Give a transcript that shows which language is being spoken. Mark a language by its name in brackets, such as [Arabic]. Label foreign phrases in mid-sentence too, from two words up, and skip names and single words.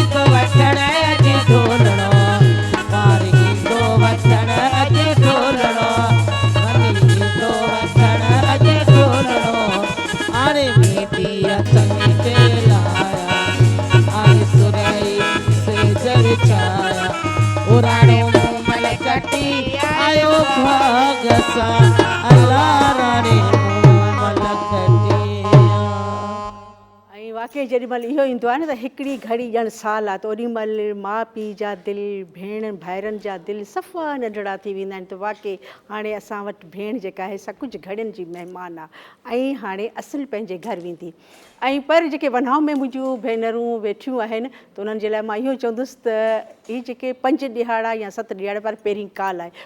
[Sindhi] तो वठण अचे ढोलणो पारी तो वठण अचे ढोलणो बनी तो वठण अचे ढोलणो आरे बेटी अथन के लाया आरे सुरई से जर छाया ओ राणो मूमल कटी आयो भागसा अल्लाह राणे मूमल कटिया। ऐं वाक़ई जेॾी महिल इहो ईंदो आहे न त हिकिड़ी घड़ी ॼण साल आहे त ओॾी महिल माउ पीउ जा दिलि भेण भाइरनि जा दिलि सफ़ा नंढड़ा थी वेंदा आहिनि त वाक़ई हाणे असां वटि भेण जेका आहे सा कुझु घड़ियुनि जी महिमान आहे ऐं हाणे असुलु पंहिंजे घर वेंदी ऐं पर जेके वनहाउ में मुंहिंजियूं भेनरूं वेठियूं आहिनि त उन्हनि जे लाइ मां इहो चवंदुसि त हीअ जेके 5 ॾिहाड़ा या 7 ॾिहाड़ा पर पहिरीं काल आहे।